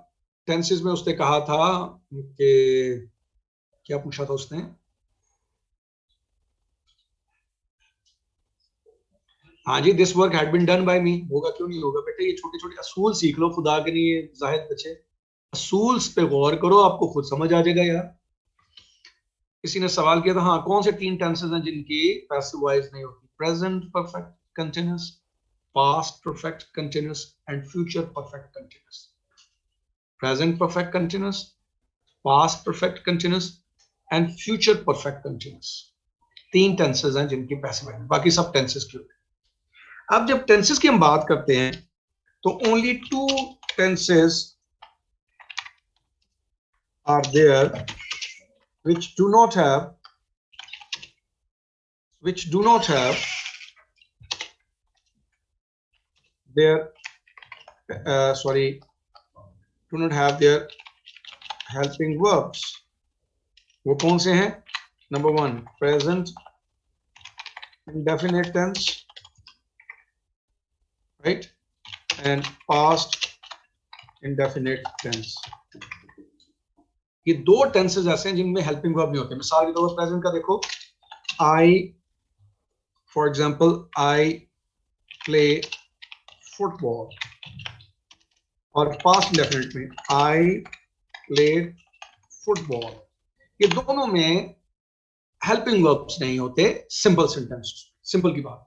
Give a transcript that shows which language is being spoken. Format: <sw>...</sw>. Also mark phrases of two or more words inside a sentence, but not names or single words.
<ur>ٹینسز میں اس نے کہا تھا کہ کیا پوچھا تھا اس نے، ہاں جی,</ur> <en>this work had been done by me,</en> <ur>ہوگا کیوں نہیں ہوگا بیٹے، یہ چھوٹے چھوٹے اصول سیکھ لو خدا کے لیے زاہد بچے، اصول پہ غور کرو، آپ کو خود سمجھ آ جائے گا یار. کسی نے سوال کیا تھا، ہاں کون سے 3 ٹینسز ہیں جن کی</ur> <en>passive voice</en> <ur>نہیں ہوتی,</ur> <en>present perfect continuous, past perfect continuous and future perfect continuous। present perfect continuous, past perfect continuous and future perfect continuous,</en> <ur>3 ٹینسز ہیں جن کی پیسو ہے، باقی سب ٹینسز کی ہوتے ہیں. اب جب ٹینسز کی ہم بات کرتے ہیں تو</ur> <en>only 2 tenses are there which do not have their do not have their helping verbs।</en> <ur>وہ کون سے ہیں؟ نمبر 1</ur> <en>present indefinite tense, right, and past indefinite tense।</en> <ur>یہ 2 ٹینسز ایسے ہیں جن میں</ur> <en>helping verb</en> <ur>نہیں ہوتے. مثال کے طور پر پریزنٹ کا دیکھو,</ur> <en>I for example I play football,</en> <ur>اور</ur> <en>past indefinite</en> <ur>میں</ur> <en>I played football,</en> <ur>یہ دونوں میں</ur> <en>helping verbs</en> <ur>نہیں ہوتے,</ur> <en>simple sentence,</en> <ur>سمپل کی بات.</ur>